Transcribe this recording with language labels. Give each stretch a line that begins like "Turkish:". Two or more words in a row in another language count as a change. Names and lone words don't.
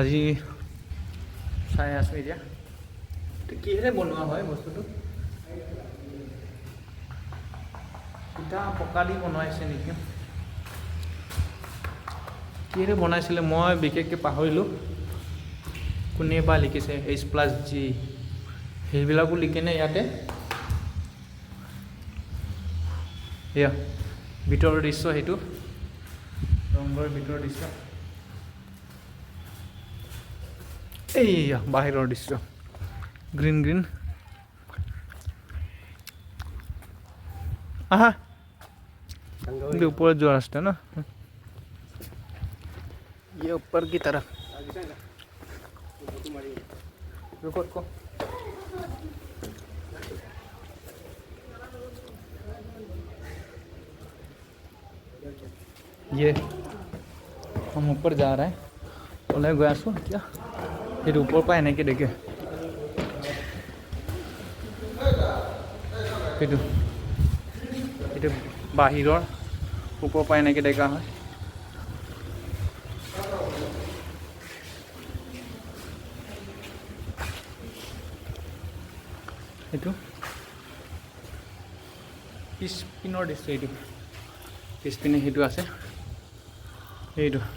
Assamese: আজি চাই আছোঁ এতিয়া কিহেৰে বনোৱা হয় বস্তুটো ইটা পকা দি বনাইছে নেকি কিহেৰে বনাইছিলে মই বিশেষকৈ পাহৰিলোঁ কোনে বা লিখিছে H+G সেইবিলাকো লিখেনে ইয়াতে এয়া ভিতৰৰ দৃশ্য সেইটো ৰংঘৰ ভিতৰৰ দৃশ্য এইয়া বাহিৰৰ দৃশ্য
English: green green
Hindi: आहा ये ऊपर जो रास्ता है ना ये ऊपर की तरफ रुको रुको ये हम ऊपर जा रहे हैं बोले गया सो क्या फिर ऊपर पाए नहीं कि देखे फिर
Assamese: এইটো বাহিৰৰ ওপৰ পাই এনেকৈ দেখা হয় এইটো পিছপিনৰ দৃশ্য এইটো পিছপিনে সেইটো আছে এইটো